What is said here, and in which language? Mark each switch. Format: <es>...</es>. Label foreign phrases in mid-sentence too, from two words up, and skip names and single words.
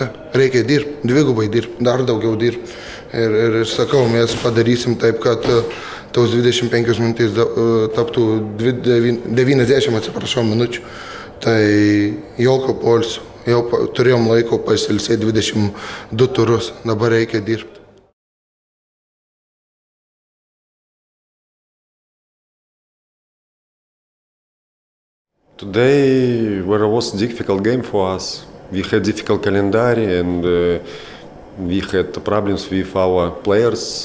<lt>Reikia dirbti, dvigubai dirbti, dar daugiau dirbti. Ir sakau, mes padarysim taip, kad tos 25 minutės taptų 90, atsiprašau, minučių. Tai jokio poilsio. Jau turėjom laiko pasilsėti 22 turus. Dabar reikia dirbti.</lt> <en>Today was a difficult game for us. We had difficult calendar and we had problems with our players.</en>